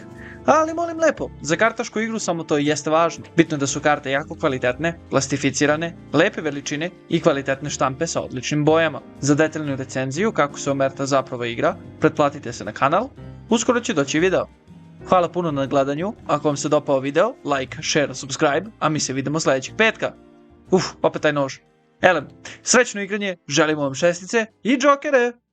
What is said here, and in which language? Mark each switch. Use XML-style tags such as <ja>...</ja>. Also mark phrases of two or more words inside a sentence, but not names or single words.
<sr>Ali molim lepo, za kartašku igru samo to jeste važno. Bitno je da su karte jako kvalitetne, plastificirane, lepe veličine i kvalitetne štampe sa odličnim bojama. Za detaljnu recenziju kako se omerta zapravo igra, pretplatite se na kanal, uskoro će doći video. Hvala puno na gledanju, ako vam se dopao video,</sr> <en>like, share, subscribe,</en> <sr>a mi se vidimo sljedećeg petka. Opet taj nož. Elem, srećno igranje, želimo vam šestice i džokere!</sr>